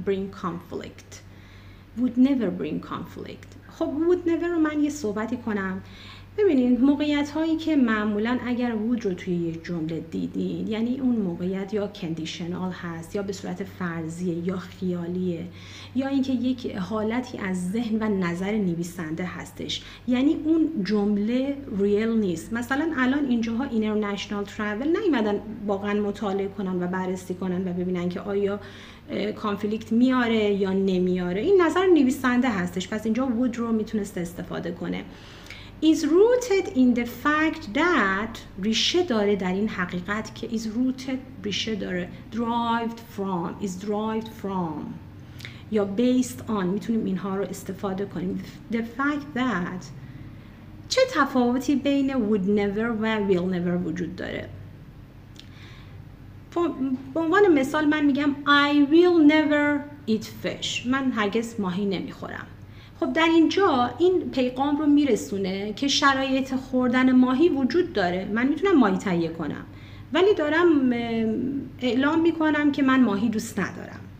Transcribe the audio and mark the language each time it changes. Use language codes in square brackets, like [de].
[en] bring conflict would never bring conflict. [fa] خب would never رو من یه صحبتی کنم. ببینید موقعیت هایی که معمولا اگر would رو توی یک جمله دیدین، یعنی اون موقعیت یا کندیشنال هست یا به صورت فرضیه یا خیالیه یا اینکه یک حالتی از ذهن و نظر نویسنده هستش، یعنی اون جمله ریل نیست. مثلا الان اینجاها اینترنشنال ترافل نیومدن واقعا مطالعه کنن و بررسی کنن و ببینن که آیا کانفلیکت میاره یا نمیاره، این نظر نویسنده هستش. پس اینجا would رو میتونست استفاده کنه. [en] is rooted in the fact that [fa] ریشه داره در این حقیقت که is rooted ریشه داره [en] is derived from [fa] یا based on، میتونیم اینها رو استفاده کنیم. the fact that چه تفاوتی بین would never و will never وجود داره. به عنوان مثال من میگم [en] I will never eat fish، [fa] من هرگز ماهی نمیخورم. خب در اینجا این پیغام رو میرسونه که شرایط خوردن ماهی وجود داره، من میتونم ماهی تهیه کنم ولی دارم اعلام میکنم که من ماهی دوست ندارم.